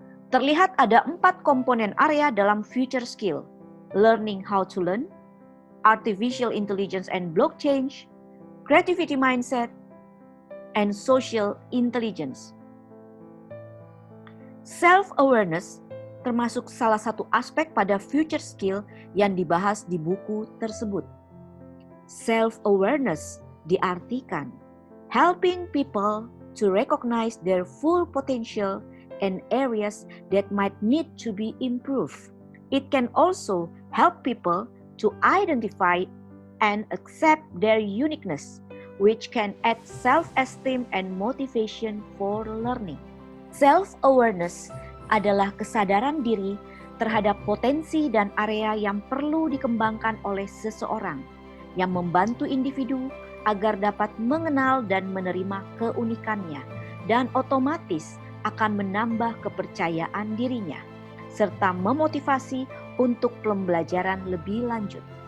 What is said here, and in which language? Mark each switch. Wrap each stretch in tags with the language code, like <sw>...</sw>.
<id>Terlihat ada 4 komponen area dalam</id> <en>future skill: learning how to learn, artificial intelligence and blockchain, creativity mindset, and social intelligence.</en> <id>Self-awareness termasuk salah satu aspek pada future skill yang dibahas di buku tersebut.</id> <en>Self-awareness diartikan helping people to recognize their full potential and areas that might need to be improved. It can also help people to identify and accept their uniqueness, which can add self-esteem and motivation for learning.</en> <id>Self-awareness adalah kesadaran diri terhadap potensi dan area yang perlu dikembangkan oleh seseorang, yang membantu individu agar dapat mengenal dan menerima keunikannya, dan otomatis akan menambah kepercayaan dirinya, serta memotivasi untuk pembelajaran lebih lanjut.</id>